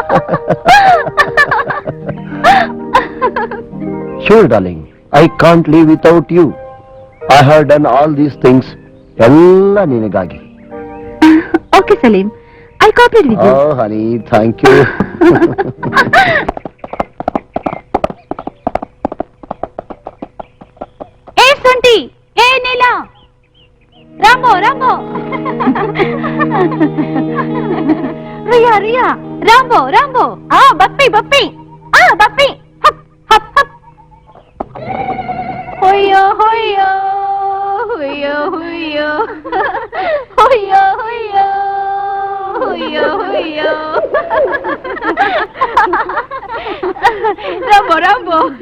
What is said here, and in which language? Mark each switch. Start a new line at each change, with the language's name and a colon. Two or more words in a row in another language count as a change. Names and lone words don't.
English: Sure, darling. I can't live without you. I have done all these things.
Kannada: ಎಲ್ಲಾ ನಿನಗಾಗಿ.
English: Okay, Salim, I'll cooperate with you. Oh, honey, thank you. Hey, Sunti. Hey, Neela. Rambo, Rambo. Riya, Riya. Rambo, Rambo. Ah, Bappi, Bappi. Ah, Bappi. Hup, hup, hup. Hoyo, hoyo. Hoyo, hoyo. Hoyo, hoyo. Hoyo, hoyo. Rambo, Rambo.